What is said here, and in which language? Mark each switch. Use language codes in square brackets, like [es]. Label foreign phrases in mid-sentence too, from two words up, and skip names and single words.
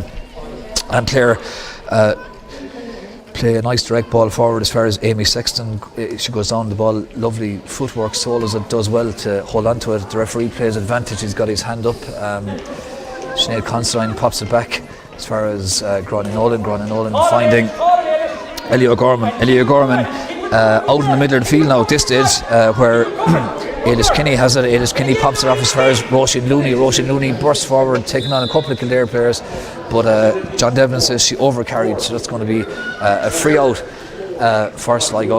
[en] And Clare play a nice direct ball forward as far as Amy Sexton. She goes down the ball, lovely footwork. Solas it does well to hold on to it. The referee plays advantage. He's got his hand up. Sinead Considine pops it back as far as Gráinne Nolan. Gráinne Nolan finding Ellie O'Gorman. Ellie O'Gorman out in the middle of the field now at this stage, where Eilish Kinney has it. Eilish Kinney pops it off as far as Roisin Looney. Roisin Looney bursts forward, taking on a couple of Kildare players, but John Devlin says she overcarried, so that's going to be a free out for Sligo.